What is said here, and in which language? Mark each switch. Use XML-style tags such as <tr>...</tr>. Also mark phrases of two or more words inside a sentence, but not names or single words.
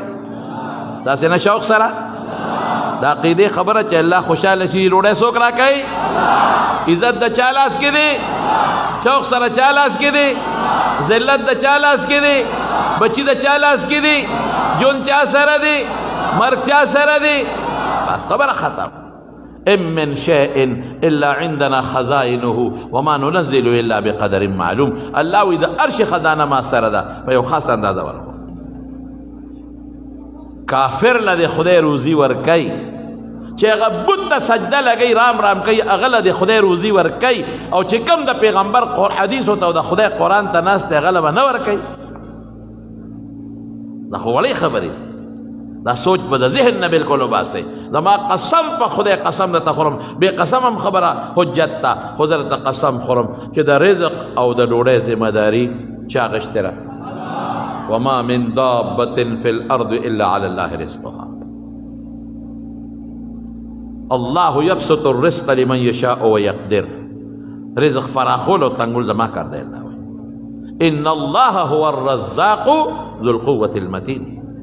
<ps>داسې نه شوق سره د عقیدې خبره چې الله خوشحاله شي ډوډۍ څوک راکوي عزت د چا لاس کې دی شوق سره چا لاس کې دی ذلت د چا لاس کې دی بچی د چا لاس کې دی جون چا سره دی مرګ چا سره دی بس خبره ختم</ps> <ar>ام من شيء الا عندنا خزائنه وما ننزل الا بقدر معلوم</ar> <ps>الله وی د ارش خزانه ما سره ده په یو خاص اندازه ورکو کافر له خدای روزي ورکي چې هغه بت ته سجده لګي رام کوي هغه له خدای روزي ورکي او چې کوم د پیغمبر حدیث او د خدای قرآن ته ناست هغه له نه ورکي دا خو وړې خبرې دا سوچ به د ذهن نه بالکل وباسئ زما قسم په خدای قسم درته خورم بې قسم هم خبره حجت ته خو زه درته قسم خورم چې د رزق او د ډوډۍ ذمه داري چا اخیستې ده</ps> <ar>وما من دابة في الأرض إلا على الله رزقها الله يبسط الرزق لمن يشاء ويقدر</ar> <ps>رزق فراخول و تنگل زما کر دے</ps> <ar>اللہ ان الله هو الرزاق ذو القوة المتين</ar>